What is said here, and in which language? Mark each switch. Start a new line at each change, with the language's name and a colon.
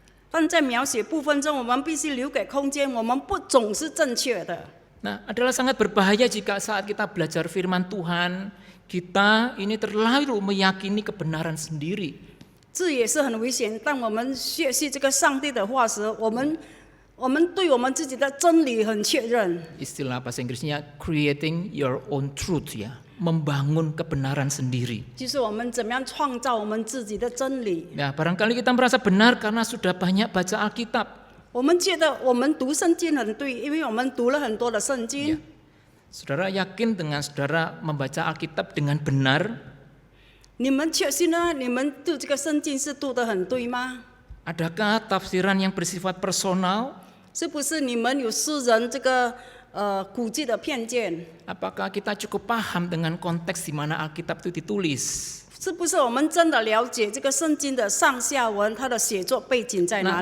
Chinese: 但在描写部分中，我们必须留给空间，我们不总是正确的。
Indonesian: Nah, adalah sangat berbahaya jika saat kita belajar firman Tuhan, kita ini terlalu meyakini kebenaran sendiri.
Chinese: 这也是很危险。当我们学习这个上帝的话时，我们对我们自己的真理很确认。
Indonesian: Istilah bahasa Inggrisnya
English: creating your own truth
Indonesian: ya. membangun kebenaran sendiri.
Chinese: 就是我们怎么样创造我们自己的真理。
Indonesian: Ya, barangkali kita merasa benar karena sudah banyak baca Alkitab.
Chinese: 我们觉得我们读圣经很对，因为我们读了很多的圣经。
Indonesian: Saudara yakin dengan saudara membaca Alkitab dengan benar?
Chinese: 你们确信呢？你们读这个圣经是读得很对吗？
Indonesian: Adakah tafsiran yang bersifat personal?
Chinese: 是不是你们有私人这个估计的偏见？
Indonesian: Apakah kita cukup paham dengan konteks di mana Alkitab itu ditulis?
Chinese: 是不是我们真的了解这个圣经的上下文，它的写作背景在哪